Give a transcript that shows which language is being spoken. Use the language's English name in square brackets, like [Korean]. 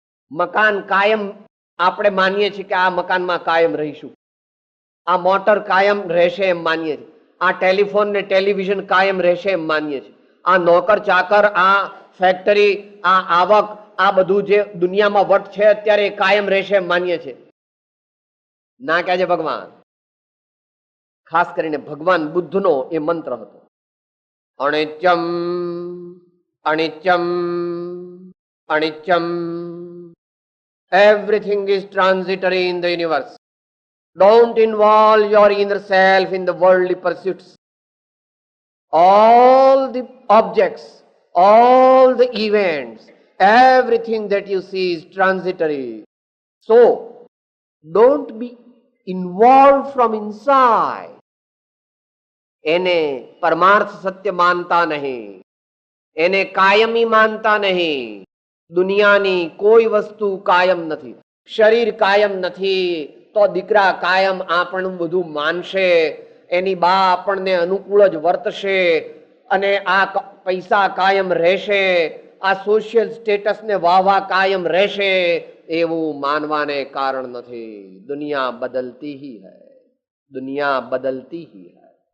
[Gujarati] મકાન કાયમ આપણે માનીએ છીએ કે આ મકાનમાં કાયમ રહીશું, આ મોટર કાયમ રહેશે એમ માનીએ છીએ, આ ટેલિફોન ને ટેલિવિઝન કાયમ રહેશે એમ માનીએ છીએ, આ નોકર ચાકર, આ ફેક્ટરી, આ આવક, આ બધું જે દુનિયામાં વટ છે અત્યારે એ કાયમ રહેશે એમ માનીએ છીએ. ના કહેજે ભગવાન. ખાસ કરીને ભગવાન બુદ્ધનો એ મંત્ર હતો, અનિત્યમ અનિત્યમ અનિત્યમ. [English] Everything is transitory in the universe. Don't involve your inner self in the worldly pursuits. All the objects, all the events, everything that you see is transitory. So, don't be involved from inside. [Gujarati] એને પરમાર્થ સત્ય માનતા નહીં, એને કાયમી માનતા નહીં. દુનિયાની કોઈ વસ્તુ કાયમ નથી. શરીર કાયમ નથી તો દીકરા કાયમ આપણું બધું માનશે, એની બા આપણને અનુકૂળ જ વર્તશે, અને આ પૈસા કાયમ રહેશે, આ સોશિયલ સ્ટેટસને વાહવા કાયમ રહેશે, એવું માનવાને કારણ નથી. [Hindi] દુનિયા બદલતી ही है, दुनिया बदलती ही है.